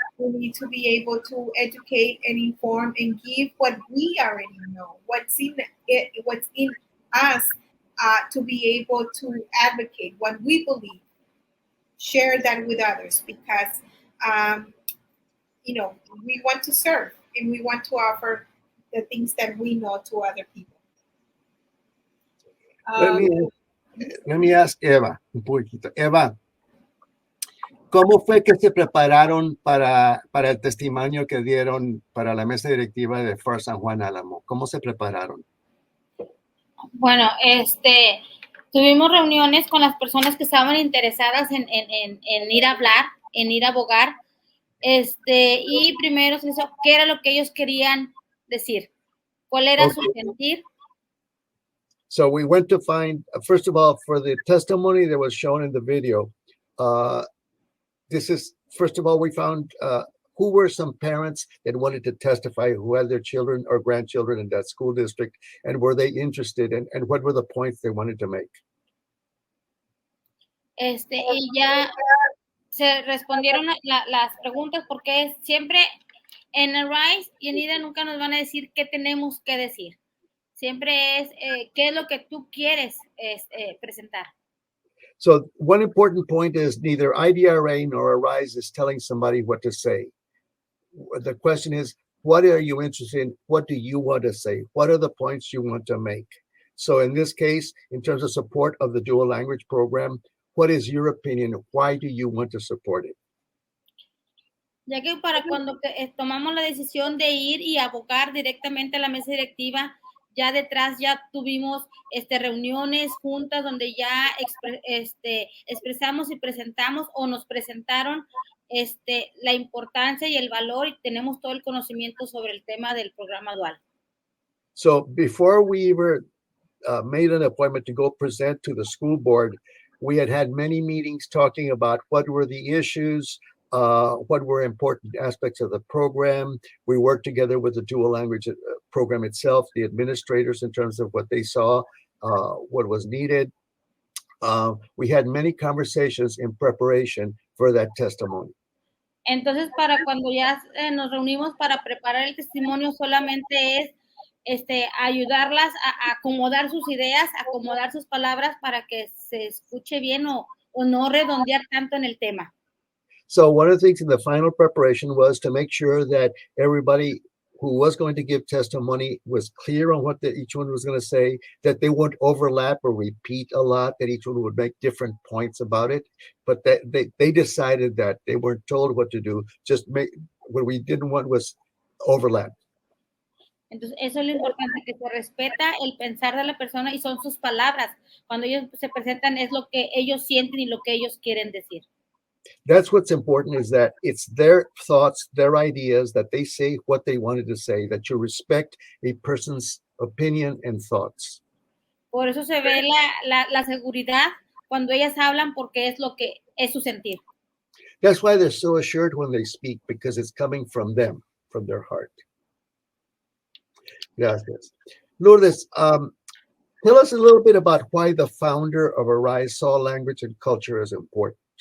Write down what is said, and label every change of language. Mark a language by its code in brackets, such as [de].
[en] We need to be able to educate and inform and give what we already know, what's in us, to be able to advocate what we believe. Share that with others because, we want to serve and we want to offer the things that we know to other people. Let me ask Eva [es] un poquito. Eva, ¿cómo fue que se prepararon para el testimonio que dieron para la mesa directiva de First San Juan Álamo? ¿Cómo se prepararon? Bueno, tuvimos reuniones con las personas que estaban interesadas en ir a hablar, en ir a abogar, y primero se hizo qué era lo que ellos querían decir, cuál era su sentir. [en] So we went to find, first of all, for the testimony that was shown in the video, first of all, we found who were some parents that wanted to testify, who had their children or grandchildren in that school district, and were they interested, and what were the points they wanted to make? [es] Y ya se respondieron las preguntas, porque siempre en ARISE y en IDRA nunca nos van a decir qué tenemos que decir. Siempre es qué es lo que tú quieres presentar. [en] So one important point is neither IDRA nor ARISE is telling somebody what to say. The question is, what are you interested in? What do you want to say? What are the points you want to make? So in this case, in terms of support of the dual language program, what is your opinion? Why do you want to support it? [es] Ya que para cuando tomamos la decisión de ir y abogar directamente a la mesa directiva, ya detrás ya tuvimos reuniones, juntas, donde ya expresamos y presentamos o nos presentaron la importancia y el valor, y tenemos todo el conocimiento sobre el tema del programa dual. [en] So before we were made an appointment to go present to the school board, we had many meetings talking about what were the issues, what were important aspects of the program. We worked together with the dual language program itself, the administrators, in terms of what they saw, what was needed. We had many conversations in preparation for that testimony. [es] Entonces, para cuando ya nos reunimos para preparar el testimonio, solamente es ayudarlas a acomodar sus ideas, acomodar sus palabras para que se escuche bien o no redondear tanto en el tema. [en] So one of the things in the final preparation was to make sure that everybody who was going to give testimony was clear on what each one was going to say, that they wouldn't overlap or repeat a lot, that each one would make different points about it. But that they decided that they weren't told what to do. What we didn't want was overlap. [es] Entonces, eso es lo importante, que se respeta el pensar de la persona y son sus palabras. Cuando ellos se presentan es lo que ellos sienten y lo que ellos quieren decir. [en] That's what's important, is that it's their thoughts, their ideas, that they say what they wanted to say, that you respect a person's opinion and thoughts. [es] Por eso se ve la seguridad cuando ellas hablan, porque es lo que es su sentir. [en] That's why they're so assured when they speak, because it's coming from them, from their heart. [es] Gracias. [en] Lourdes, tell us a little bit about why the founder of ARISE saw language and culture as important.